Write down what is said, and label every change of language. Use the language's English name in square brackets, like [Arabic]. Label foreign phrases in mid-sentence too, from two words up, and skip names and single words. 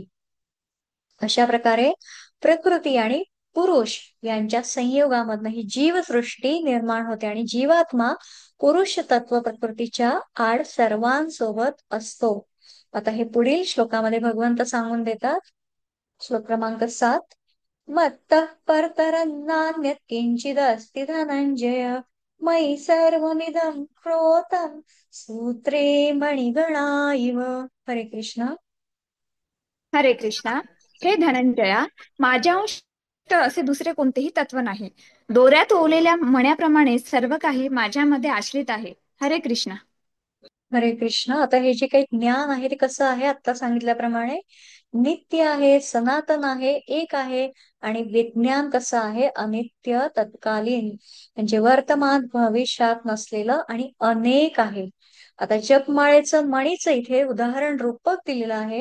[Marathi] अशा प्रकारे प्रकृती आणि पुरुष यांच्या संयोगामधनं ही जीवसृष्टी निर्माण होते आणि जीवात्मा पुरुष तत्व प्रकृतीच्या आड सर्वांसोबत असतो. आता हे पुढील श्लोकामध्ये भगवंत सांगून देतात. श्लोक क्रमांक 7. [Sanskrit] मत्तः परतरं नान्यत् किंचिदस्ति धनंजय मयि सर्वमिदं प्रोतं सूत्रे मणिगणा इव. [Marathi] हरे कृष्ण. हरे कृष्णा. हे धनंजया, माझ्याहून असे दुसरे कोणतेही तत्व नाही. दोऱ्यात ओवलेल्या मण्याप्रमाणे सर्व काही माझ्यामध्ये आश्रित आहे. हरे कृष्णा. हरे कृष्ण. आता हे जे काही ज्ञान आहे ते कसं आहे? आता सांगितल्याप्रमाणे नित्य आहे, सनातन आहे, एक आहे. आणि विज्ञान कसं आहे? अनित्य, तत्कालीन, म्हणजे वर्तमान भविष्यात नसलेलं आणि अनेक आहे. आता जपमाळेचं मणीचं इथे उदाहरण रूपक दिलेलं आहे.